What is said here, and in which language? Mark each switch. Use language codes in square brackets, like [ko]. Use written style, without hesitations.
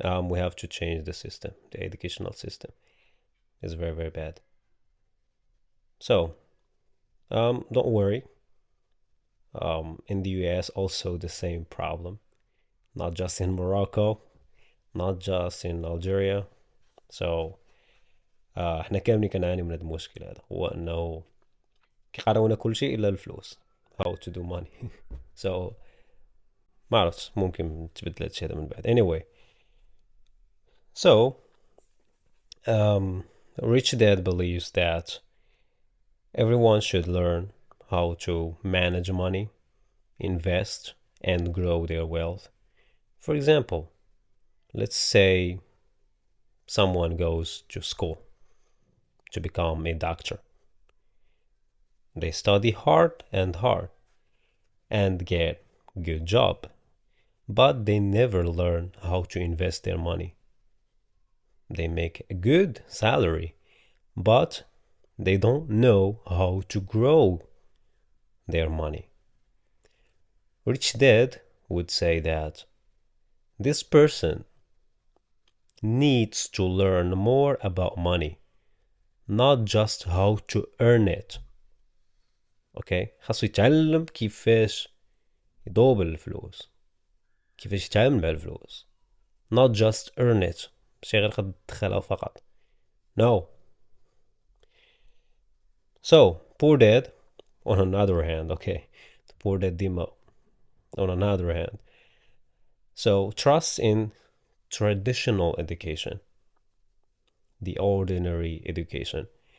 [en] we have to change the system. The educational system is very, very bad. So, don't worry. In the US, also the same problem. Not just in Morocco, not just in Algeria. [ar] So, احنا كاملين كنعاني من هذا المشكل هذا، هو انه كيقراونا كل شيء الا الفلوس. [en] how to do money. [ar] So ما عرفتش، ممكن تبدل هذا الشيء هذا من بعد. [en] Anyway, so Rich Dad believes that everyone should learn how to manage money, invest, and grow their wealth. For example, let's say someone goes to school to become a doctor. They study hard and get good job, but they never learn how to invest their money. They make a good salary, but they don't know how to grow their money. Rich Dad would say that this person needs to learn more about money, not just how to earn it. [ar] Okay, خاصو يتعلم كيفاش يدوبل الفلوس، كيفاش يتعامل مع الفلوس. [en] Not just earn it، [ar] ماشي غير قد تدخلها فقط. [en] No. So, poor dad, on another hand, okay, the poor dad demo, on another hand, so trusts in traditional education, the ordinary education.